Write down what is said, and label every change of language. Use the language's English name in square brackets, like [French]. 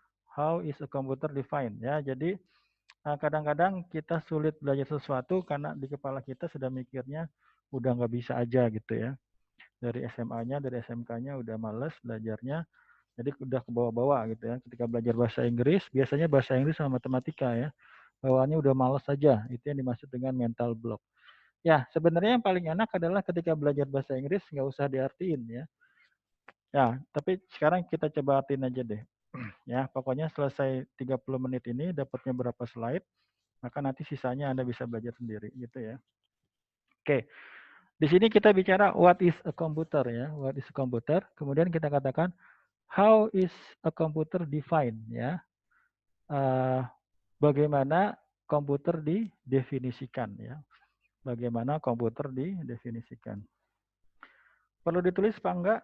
[English] How is a computer defined ya. [Indonesian] Jadi kadang-kadang kita sulit belajar sesuatu karena di kepala kita sudah mikirnya udah nggak bisa aja gitu ya. Dari SMA-nya, dari SMK-nya udah males belajarnya, jadi udah ke bawah-bawah gitu ya. Ketika belajar bahasa Inggris, biasanya bahasa Inggris sama matematika ya, bawaannya udah males saja. Itu yang dimaksud dengan mental block. Ya, sebenarnya yang paling enak adalah ketika belajar bahasa Inggris nggak usah diartiin ya. Ya, tapi sekarang kita coba artiin aja deh. Ya, pokoknya selesai 30 menit ini dapatnya berapa slide, maka nanti sisanya Anda bisa belajar sendiri gitu ya. Oke. Di sini kita bicara [English] what is a computer ya, what is a computer. [Indonesian] Kemudian kita katakan [English] how is a computer defined ya. [Indonesian] bagaimana komputer didefinisikan ya. Bagaimana komputer didefinisikan. Perlu ditulis apa enggak?